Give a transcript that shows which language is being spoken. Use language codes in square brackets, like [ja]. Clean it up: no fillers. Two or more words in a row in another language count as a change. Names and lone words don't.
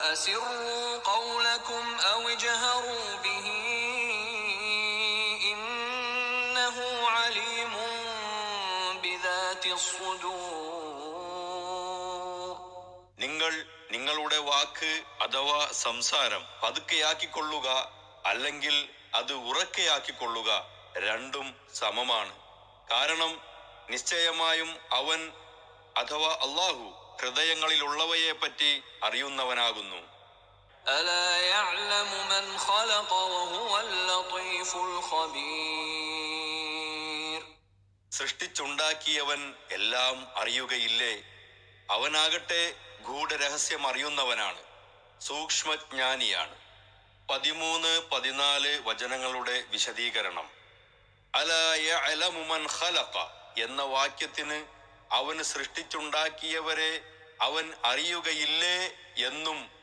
[ar] أسروا قولكم أو اجهروا به إنه عليم بذات الصدور. [ml] നിങ്ങൾ നിങ്ങളുടെ വാക്ക് അഥവാ സംസാരം പതുക്കെയാക്കിക്കൊള്ളുക, അല്ലെങ്കിൽ അത് ഉറക്കെയാക്കിക്കൊള്ളുക, രണ്ടും സമമാണ്. കാരണം നിശ്ചയമായും അവൻ അഥവാ അല്ലാഹു ഹൃദയങ്ങളിലുള്ളവയെ പറ്റി അറിയുന്നവനാകുന്നു. [ar] ألا يعلم من خلق وهو اللطيف الخبير. [ml] സൃഷ്ടിച്ചുണ്ടാക്കിയവൻ എല്ലാം അറിയുകയില്ലേ? അവനാകട്ടെ ഗൂഢരഹസ്യം അറിയുന്നവനാണ്, സൂക്ഷ്മജ്ഞാനിയാണ്. 13-14 വചനങ്ങളുടെ വിശദീകരണം. [ar] ألا يعلم من خلق [ml] എന്ന വാക്യത്തിന് അവന് സൃഷ്ടിച്ചുണ്ടാക്കിയവരെ അവൻ അറിയുകയില്ലേ എന്നും